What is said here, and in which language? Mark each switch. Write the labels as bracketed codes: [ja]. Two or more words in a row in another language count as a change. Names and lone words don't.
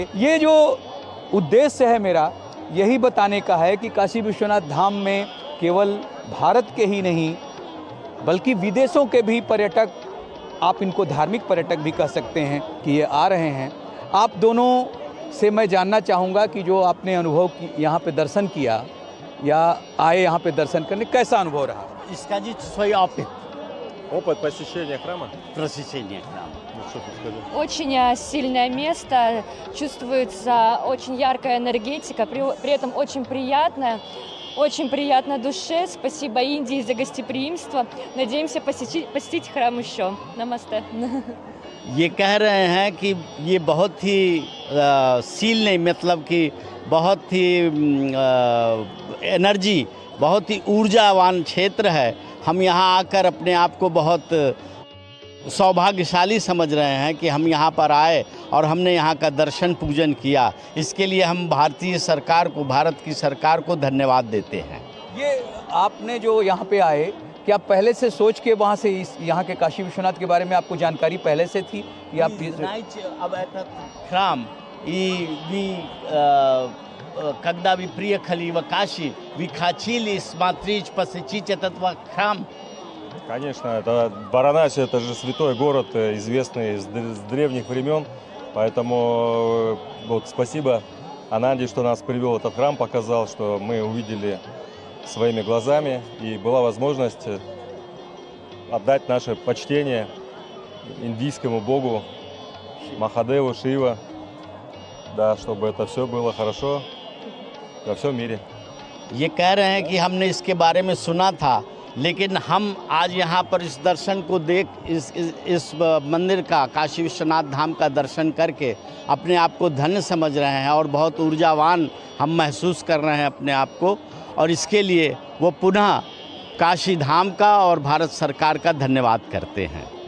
[hi] ये जो उद्देश्य है मेरा, यही बताने का है कि काशी विश्वनाथ धाम में केवल भारत के ही नहीं बल्कि विदेशों के भी पर्यटक, आप इनको धार्मिक पर्यटक भी कह सकते हैं, कि ये आ रहे हैं। आप दोनों से मैं जानना चाहूँगा कि जो आपने अनुभव यहाँ पे दर्शन किया या आए यहाँ पे दर्शन करने, कैसा अनुभव रहा? [ru] Искать свой опыт посещения храма. Очень сильное место, чувствуется очень яркая энергетика, при этом очень приятная. Очень приятно душе. Спасибо Индии за гостеприимство. Надеемся посетить храм еще. Намасте. [hi] ये कह रहे हैं कि ये बहुत ही सील नहीं, मतलब कि बहुत ही एनर्जी, बहुत ही ऊर्जावान क्षेत्र है। हम यहाँ आकर अपने आप को बहुत सौभाग्यशाली समझ रहे हैं कि हम यहाँ पर आए और हमने यहाँ का दर्शन पूजन किया। इसके लिए हम भारतीय सरकार को, भारत की सरकार को धन्यवाद देते हैं। ये आपने जो यहाँ पे आए, क्या पहले से सोच के वहाँ से इस यहाँ के काशी विश्वनाथ के बारे में आपको जानकारी पहले से थी कि आप [ru] अब храм и когда вы приехали в Каши, вы хотели смотреть, посетить этот храм? Конечно, это Варанаси, это же святой город, известный с древних времен, поэтому вот спасибо Ананде, что нас привел в этот храм, показал, что мы увидели своими глазами и была возможность отдать наше почтение индийскому богу Махадеву, Шива, да, чтобы это все было хорошо во всем мире. [hi] ये कह रहे हैं कि हमने इसके बारे में सुना था, लेकिन हम आज यहाँ पर इस दर्शन को देख, इस मंदिर का, काशी विश्वनाथ धाम का दर्शन करके अपने आप को धन्य समझ रहे हैं और बहुत ऊर्जावान हम महसूस कर रहे हैं अपने आप को, और इसके लिए वो पुनः काशी धाम का और भारत सरकार का धन्यवाद करते हैं।